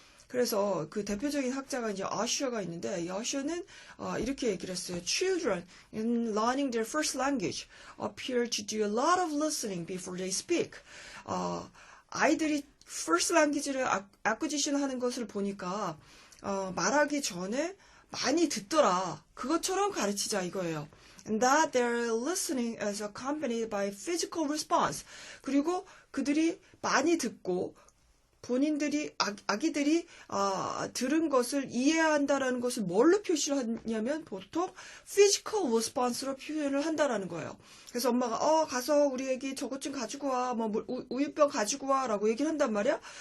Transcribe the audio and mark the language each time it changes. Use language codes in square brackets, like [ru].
[ko] 그래서 그 대표적인 학자가 이제 어셔가 있는데 이 어셔는 이렇게 얘기를 했어요. [en] Children in learning their first language appear to do a lot of listening before they speak. [ko] 아이들이 first language를 acquisition 하는 것을 보니까 말하기 전에 많이 듣더라. 그것처럼 가르치자 이거예요. [en] And that their listening is accompanied by physical response. [ko] 그리고 그들이 많이 듣고 본인들이 아기들이 들은 것을 이해한다라는 것을 뭘로 표시를 하냐면 보통 physical response로 표현을 한다라는 거예요. 그래서 엄마가 가서 우리 애기 저것 좀 가지고 와, 뭐 우유병 가지고 와라고 얘기를 한단 말이야.